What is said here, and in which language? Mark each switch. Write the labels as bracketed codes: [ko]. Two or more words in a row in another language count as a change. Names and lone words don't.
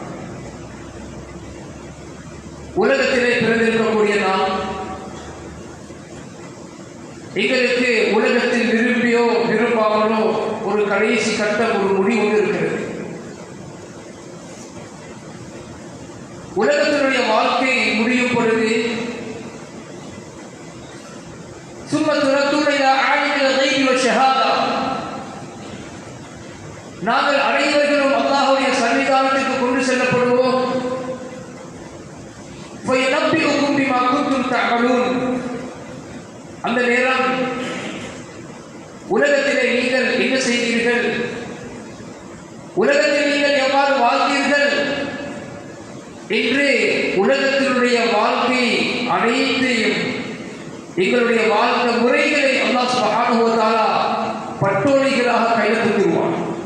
[ta] உலகத்திலே பிறந்திருக்கக்கூடிய நாம் எங்களுக்கு உலகத்தில் விரும்பியோ விரும்பாமலோ ஒரு கடைசி கட்டம், ஒரு முடிவு இருக்கிறது. உலகத்தினுடைய வாழ்க்கை முடியும் பொழுது [ar] ثم تردون إلى عالم الغيب والشهادة, [ta] நாங்கள் அனைவர்களும் அல்லாஹ்வுடைய சன்னிதானத்துக்கு கொண்டு செல்லப்படுவோம். [ar] فَيُنَبِّئُكُم بِمَا كُنتُمْ تَعْمَلُونَ, [ta] அந்த நேரம் உலகத்திலே நீங்கள் என்ன செய்தீர்கள், உலகத்தில் நீங்கள் எவ்வாறு வாழ்ந்தீர்கள் என்று உலகத்தினுடைய வாழ்க்கை அனைத்தையும் எங்களுடைய வாழ்க்கை முறைகளை அல்லாஹ் [ar] سبحانه وتعالى [ta] பட்டோலைகளாக கையில் தந்துருவான்.